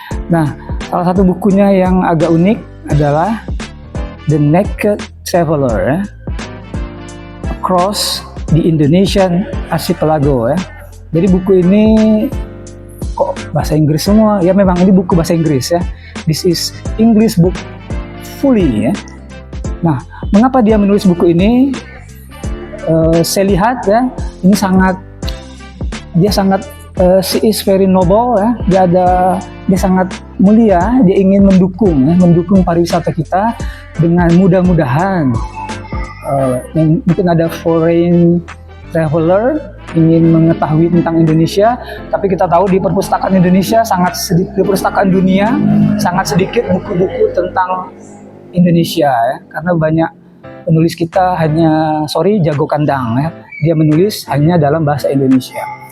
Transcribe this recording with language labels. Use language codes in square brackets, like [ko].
[id] Nah, salah satu bukunya yang agak unik adalah The Naked Traveler ya, Across the Indonesian Archipelago ya. Jadi buku ini kok bahasa Inggris semua? Ya memang ini buku bahasa Inggris ya. [en] This is English book fully ya. [id] Nah, mengapa dia menulis buku ini? Saya lihat ya, ini dia sangat she is very noble ya. Dia sangat mulia. Dia ingin mendukung pariwisata kita dengan mudah-mudahan mungkin ada foreign traveler ingin mengetahui tentang Indonesia, tapi kita tahu di perpustakaan Indonesia sangat sedikit, di perpustakaan dunia sangat sedikit buku-buku tentang Indonesia ya, karena banyak penulis kita jago kandang ya, dia menulis hanya dalam bahasa Indonesia.